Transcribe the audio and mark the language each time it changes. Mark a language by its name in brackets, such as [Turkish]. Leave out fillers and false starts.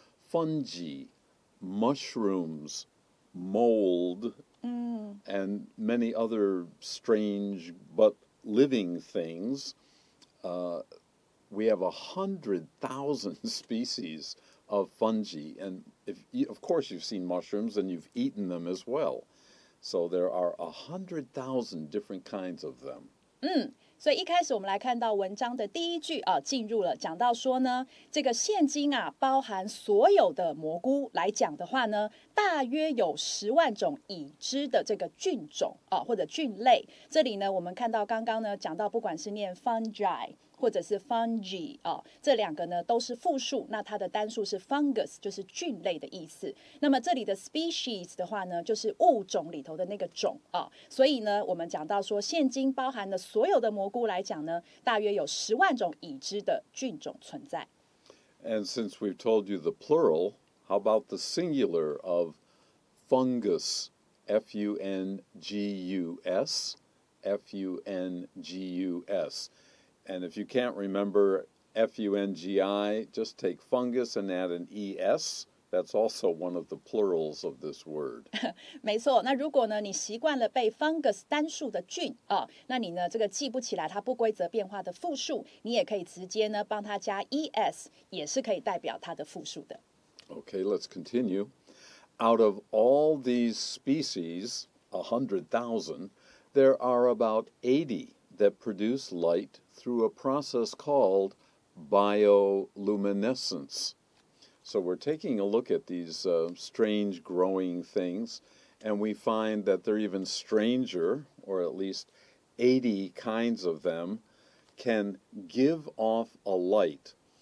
[English] Fungi, mushrooms, mold, and many other strange but living things. We have 100,000 species of fungi, and of course you've seen mushrooms and you've eaten them as well. So there are 100,000 different kinds of them. [Chinese] 所以一开始我们来看到文章的第一句啊，进入了讲到说呢，这个现今啊，包含所有的蘑菇来讲的话呢，大约有10万种已知的这个菌种啊，或者菌类。这里呢，我们看到刚刚呢讲到，不管是念 fungi 或者是 fungi 啊，这两个呢都是复数，那它的单数是 fungus， 就是菌类的意思。那么这里的 species 的话呢，就是物种里头的那个种啊。所以呢，我们讲到说，现今包含的所有的蘑菇来讲呢，大约有10万种已知的菌种存在。 [English] And since we've told you the plural, how about the singular of fungus? F-U-N-G-U-S, F-U-N-G-U-S. And if you can't remember F-U-N-G-I, just take fungus and add an E-S. That's also one of the plurals of this word. [Chinese] 没错，那如果呢你习惯了背 fungus 单数的菌啊，那你呢这个记不起来它不规则变化的复数，你也可以直接呢帮它加 es， 也是可以代表它的复数的。 [English] Okay, let's continue. Out of all these species, 100,000, there are about 80 that produce light through a process called bioluminescence. So we're taking a look at these strange growing things, and we find that they're even stranger, or at least 80 kinds of them, can give off a light.